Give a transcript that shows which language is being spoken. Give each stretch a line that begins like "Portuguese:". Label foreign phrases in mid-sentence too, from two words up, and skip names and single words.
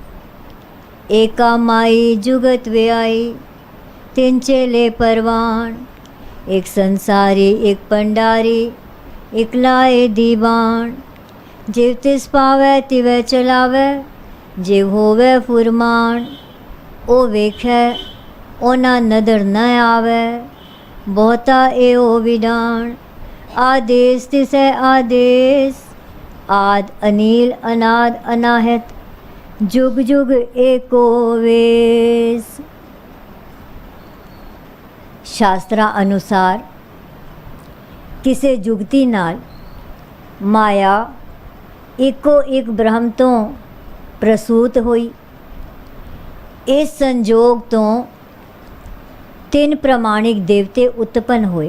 Punjabi: ਏਕਾ ਮਾਈ ਜੁਗਤ ਵਿਆਈ, ਤਿੰਨ ਚੇਲੇ ਪਰਵਾਨ, ਇੱਕ ਸੰਸਾਰੀ ਇੱਕ ਪੰਡਾਰੀ, ਇੱਕ ਲਾਏ ਦੀਵਾਨ। ਜਿਵ ਤਿਸ ਪਾਵੈ ਤਿਵੈ ਚਲਾਵੈ, ਜਿਵ ਹੋਵੈ ਫੁਰਮਾਨ। ਉਹ ਵੇਖੈ ਉਹਨਾਂ ਨਦਰ ਨ ਆਵੈ, ਬਹੁਤਾ ਏਓ ਵਿਡਾਣ। ਆਦੇਸ ਤਿਸੈ ਆਦੇਸ ਆਦ ਅਨੀਲ ਅਨਾਦ ਅਨਾਹਤ ਜੁਗ ਜੁਗ ਏਕੋ ਵੇਸ। ਸ਼ਾਸਤਰਾਂ ਅਨੁਸਾਰ ਕਿਸੇ ਜੁਗਤੀ ਨਾਲ ਮਾਇਆ ਇੱਕੋ ਇੱਕ ਬ੍ਰਹਮ ਤੋਂ ਪ੍ਰਸੂਤ ਹੋਈ। ਇਸ ਸੰਜੋਗ ਤੋਂ ਤਿੰਨ ਪ੍ਰਮਾਣਿਕ ਦੇਵਤੇ ਉਤਪੰਨ ਹੋਏ।